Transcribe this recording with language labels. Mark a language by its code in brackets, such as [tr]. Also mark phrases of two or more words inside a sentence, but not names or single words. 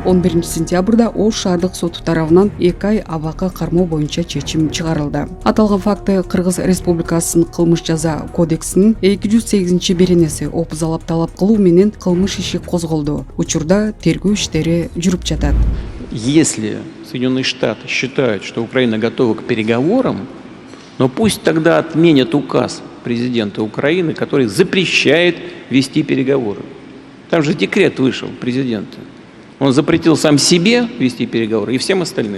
[ky] 11-сентябрда Ош шаардык соту тарабынан 2 ай абакка кармоо боюнча чечим чыгарылды. Аталган факты Кыргыз Республикасынын кылмыш жаза кодексинин 208-беренеси опузалап талап кылуу менен кылмыш иши козголду. Учурда тергөө иштери жүрүп жатат. [ru] Если Соединенные Штаты считают, что Украина готова к переговорам, но пусть тогда отменят указ президента Украины, который запрещает вести переговоры. Там же декрет вышел президента. Он запретил сам себе вести переговоры и всем остальным.